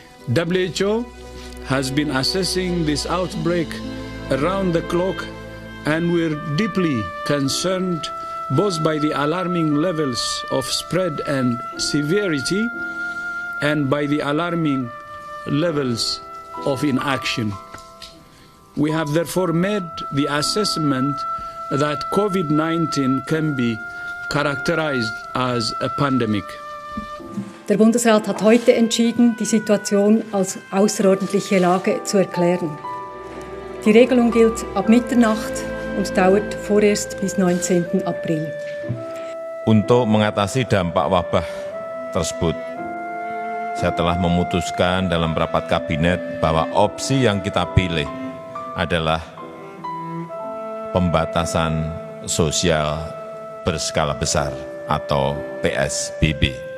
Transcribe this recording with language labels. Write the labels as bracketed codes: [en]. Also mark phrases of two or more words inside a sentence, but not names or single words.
[en] WHO has been assessing this outbreak around the clock, and we're deeply concerned both by the alarming levels of spread and severity and by the alarming levels of inaction. We have therefore made the assessment that COVID-19 can be characterized as a pandemic. [de] Der Bundesrat hat heute entschieden, die Situation als außerordentliche Lage zu erklären. Die Regelung gilt ab Mitternacht und dauert vorerst bis 19. April. [id] Untuk mengatasi dampak wabah tersebut, saya telah memutuskan dalam rapat kabinet bahwa opsi yang kita pilih adalah pembatasan sosial berskala besar atau PSBB.